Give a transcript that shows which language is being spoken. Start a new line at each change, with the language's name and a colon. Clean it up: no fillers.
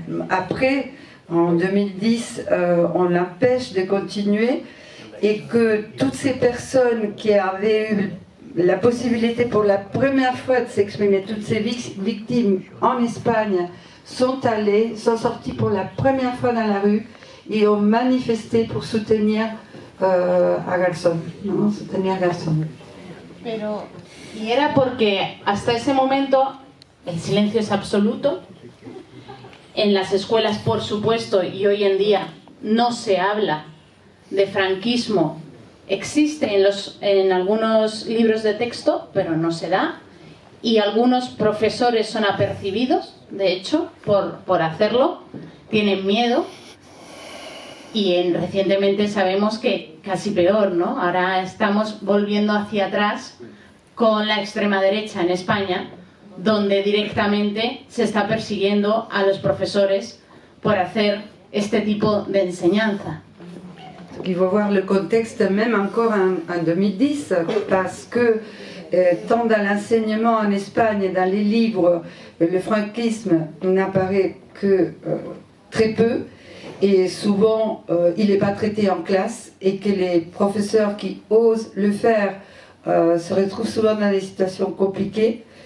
French: après, en 2010, on l'empêche de continuer, et que toutes ces personnes qui avaient eu la possibilité pour la première fois de s'exprimer, toutes ces victimes en Espagne, sont sorties pour la première fois dans la rue et ont manifesté pour soutenir
Spanish: a Garzón, ¿no?
French: Soutenir a Garzón.
Spanish: Pero, y era porque hasta ese momento el silencio es absoluto. En las escuelas, por supuesto, y hoy en día no se habla de franquismo. Existe en algunos libros de texto, pero no se da. Y algunos profesores son apercibidos, de hecho, por hacerlo. Tienen miedo. Y recientemente sabemos que casi peor, ¿no? Ahora estamos volviendo hacia atrás con la extrema derecha en España, donde directamente se está persiguiendo a los profesores por hacer este tipo de enseñanza.
French: Il faut voir le contexte même encore en 2010, parce que tant dans l'enseignement en Espagne et dans les livres, le franquisme n'apparaît que très peu, et souvent il n'est pas traité en classe, et que les professeurs qui osent le faire se retrouvent souvent dans des situations compliquées,